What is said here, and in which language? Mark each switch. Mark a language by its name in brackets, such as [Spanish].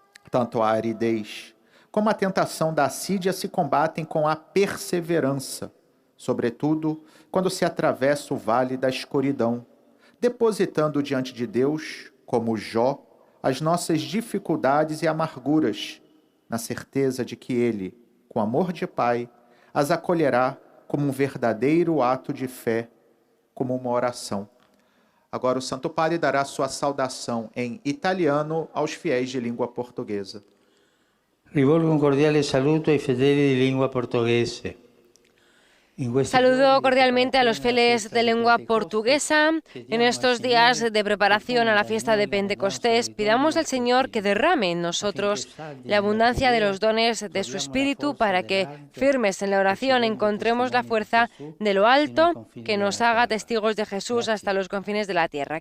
[Portuguese] Tanto a aridez como a tentação da assídia se combatem com a perseverança, sobretudo quando se atravessa o vale da escuridão, depositando diante de Deus, como Jó, as nossas dificuldades e amarguras, na certeza de que Ele, com amor de Pai, as acolherá como verdadeiro ato de fé, como uma oração. Agora o Santo Padre dará sua saudação em italiano aos fiéis de língua portuguesa. [Italian] Rivolgo un cordiale saluto ai fedeli di lingua portoghese. [Spanish] Saludo cordialmente a los fieles de lengua portuguesa. En estos días de preparación a la fiesta de Pentecostés, pidamos al Señor que derrame en nosotros la abundancia de los dones de su Espíritu para que, firmes en la oración, encontremos la fuerza de lo alto que nos haga testigos de Jesús hasta los confines de la tierra.